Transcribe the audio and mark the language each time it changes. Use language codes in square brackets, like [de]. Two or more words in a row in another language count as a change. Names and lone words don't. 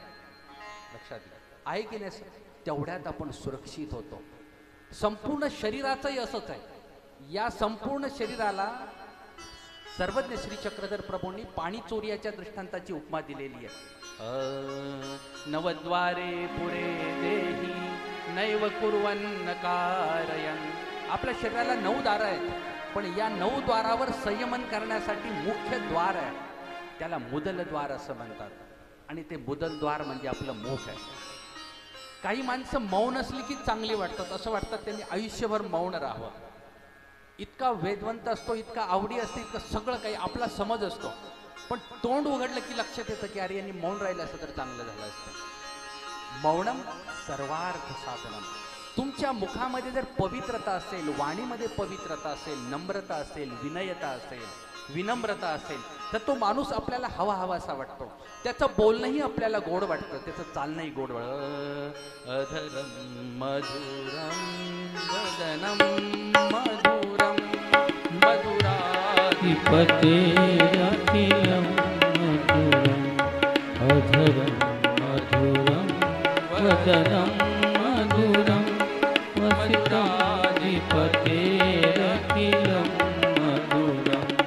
[mr] लक्षात घ्या, आहे की नाही सर? तेवढ्यात आपण सुरक्षित होतो. संपूर्ण शरीराचंही असंच आहे. या संपूर्ण शरीराला सर्वज्ञ श्री चक्रधर प्रभूंनी पाणी चोरियाच्या दृष्टांताची उपमा दिलेली आहे. [sa] नवद्वारे पुरे देही नैव कुर्वन्न कारयन्. [mr] आपल्या शरीराला 9 दारं आहेत, पण या 9 द्वारावर संयमन करण्यासाठी मुख्य द्वार आहे, त्याला मुदलद्वार असं म्हणतात. आणि ते मुदलद्वार म्हणजे आपलं मुख आहे. काही माणसं मौन असली की चांगली वाटतात, असं वाटतात त्यांनी आयुष्यभर मौन राहावं. इतका वेदवंत असतो, इतका आवडी असते, इतकं सगळं काही आपला समज असतो, पण तोंड उघडलं की लक्षात येतं की अरे यांनी मौन राहिलं असतं तर चांगलं झालं असतं. [sa] मौनम सर्वार्थ साधनम. [mr] तुमच्या मुखामध्ये जर पवित्रता असेल, वाणीमध्ये पवित्रता असेल, नम्रता असेल, विनयता असेल, विनम्रता असेल, तर तो माणूस आपल्याला हवा हवासा वाटतो. त्याचं बोलणंही आपल्याला गोड वाटतं, त्याचं चालणंही गोड वाटतं. [sa] अधरम मधुरम वदनम मधुरम मधुराधिपतेरखिलं मधुरम् अधरं मधुरं वदनं मधुरं वसिताधिपतेरखिलं मधुरम्.